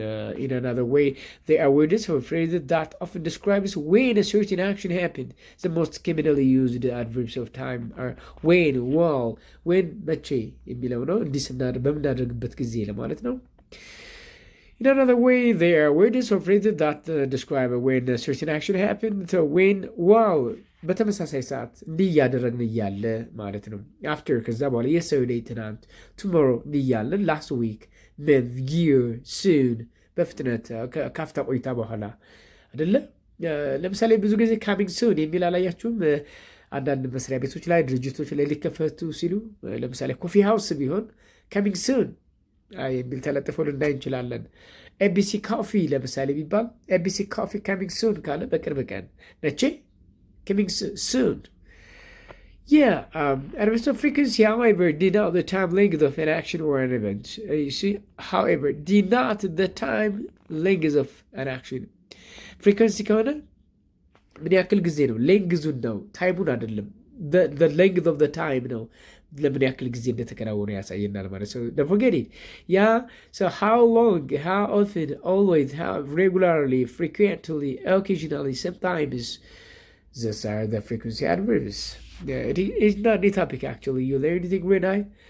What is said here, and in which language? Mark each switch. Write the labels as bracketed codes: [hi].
[en] In another way, they are words or phrases that often describes when a certain action happened. The most commonly used adverbs of time are when, while, when, [am] መቼ የሚለው ነው። እንዲህ በምናደርግበት ጊዜ ለማለት ነው። [en] In another way, they are words or phrases that describe when a certain action happened. So when, while, [am] በተመሳሳይ ሰዓት እንዲህ እያደረግን እያለ ማለት ነው። አፍተር ከዛ በኋላ የስተርዴይ ትናንት፣ ቱሞሮ እንዲህ እያለን ላስት ዊክ፣ መንት፣ ይር፣ ሱን በፍጥነት ካፍታ ቆይታ በኋላ አይደለ። ለምሳሌ ብዙ ጊዜ ካሚንግ ሱን የሚል አላያችሁም? አንዳንድ መስሪያ ቤቶች ላይ ድርጅቶች ላይ ሊከፈቱ ሲሉ ለምሳሌ ኮፊ ሃውስ ቢሆን ካሚንግ ሱን የሚል ተለጥፎ ልናይ እንችላለን። ኤቢሲ ኮፊ ለምሳሌ ቢባል ኤቢሲ ኮፊ ካሚንግ ሱን ካለ በቅርብ ቀን ነቼ [en] coming soon. Yeah, adverbs of frequency, however, denote the time length of an action or an event. You see, however, denote the time length of an action. [am] Frequency ከሆነ ምን ያክል ጊዜ ነው? ሌንግዙን ነው፣ ታይሙን አይደለም። [en] the length of the time [am] ነው ለምን ያክል ጊዜ እንደተከናወነ ያሳየናል ማለት ነው። [en] don't forget it. Yeah, so how long, how often, always, how regularly, frequently, occasionally, sometimes. These are the frequency adverbs. Yeah, it's not the topic actually. You learn anything grade 9?